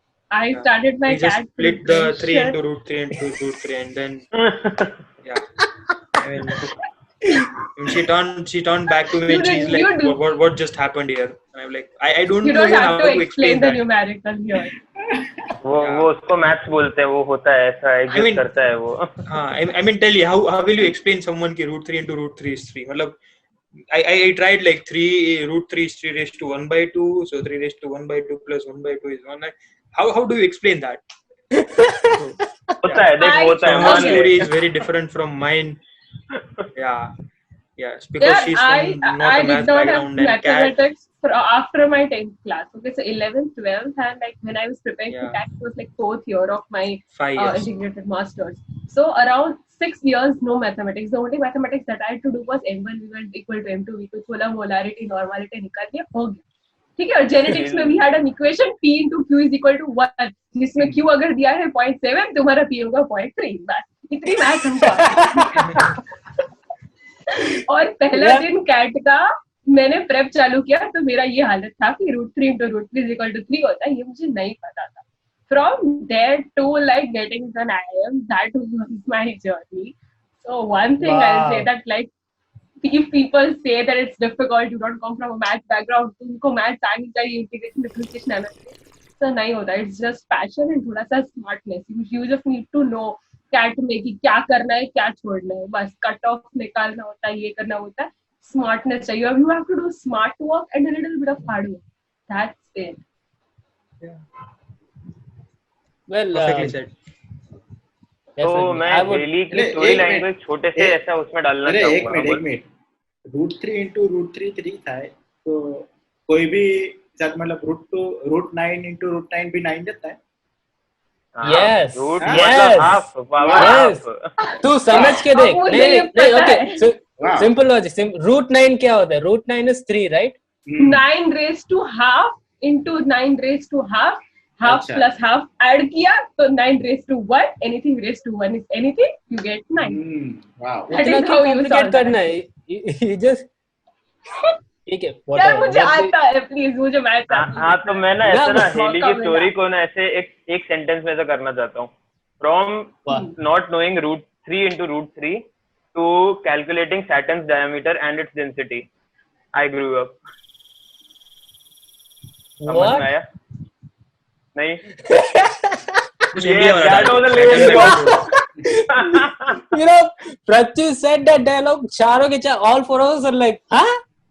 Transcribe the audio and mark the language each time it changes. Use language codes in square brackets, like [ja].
[en] I started my CAT just split the 3 into root 3 into root 3, and then yeah. I mean, she turned back to me and she's like, what just happened here? And I'm like, I don't know how to explain the numerical here. [hi] वो उसको maths बोलते हैं, वो होता है ऐसा exist करता है वो. [en] I mean, tell you how will you explain someone ki root 3 into root 3 is 3? मतलब I tried like 3 root 3 is 3 raised to 1 by 2, so 3 raised to 1 by 2 plus 1 by 2 is 1. How do you explain that? [hi] होता है, देख होता है. [en] Her story is very different from mine. Yeah. Yes, because she's from not a math background and mathematics after my 10th class. Okay, so 11th, 12th, and like when I was preparing for CAT, it was like 4th year of my integrated masters. So around 6 years, no mathematics. The only mathematics that I had to do was M1 equal to M2 V2, [hi] बोला molarity, normality निकाल दिया, हो गया. ठीक है. और genetics में [en] we had an equation P into Q is equal to 1, [hi] जिसमें Q अगर दिया है 0.7, तुम्हारा P होगा 0.3. बस इतनी मैथ हमको. और पहला दिन कैट का मैंने प्रेप चालू किया तो मेरा ये हालत था कि [en] root 3 into root 3 is equal to 3 [hi] होता है, ये मुझे नहीं पता था. [en] From there to like getting an IIM, that was my journey. So one thing I'll say that like if people say that it's difficult, you don't come from a math background, [hi] तुमको math आनी चाहिए, [en] integration, differentiation, analysis, so [hi] नहीं होता. [en] It's just passion and [hi] थोड़ा सा [en] smartness. You just need to know [hi] cat में कि क्या करना है, क्या छोड़ना है, बस कट ऑफ निकालना होता है, ये करना होता है. स्मार्टनेस चाहिए. [en] You have to do smart work and a little bit of hard work. That's it. Well, perfectly said. [hi] तो मैं हेली की स्टोरी लाइन को छोटे से ऐसा उसमें डालना चाहूंगा. एक मिनट root 3 into root 3 3 था, तो कोई भी साथ मतलब root 9 into root 9 भी 9 देता है. [en] Yes. Yes. [hi] तू समझ के देख. नहीं okay. [en] Simple logic. [hi] Root 9 क्या होता है? [en] Root 9 is 3, right? 9 raised to half into 9 raised to half. Half plus half [hi] add किया तो [en] 9 raised to 1. Anything raised to 1 is anything. You get 9. Wow. That is how you solve that. You just [hi] ठीक है. क्या मुझे आता है please, मुझे math आता है. हाँ तो मैं ना ऐसा ना हेली की स्टोरी को ना ऐसे एक सेंटेंस में ऐसा करना चाहता हूँ. [en] From not knowing root 3 [hi] into root 3 [en] to calculating Saturn's diameter and its density. I grew up. [hi] समझ [en] What? [hi] में आया? नहीं? कुछ इंडिया वाला [en] that was a dialogue. lame Saturn joke. You know, Prachi said that dialogue. All four of us are like, huh?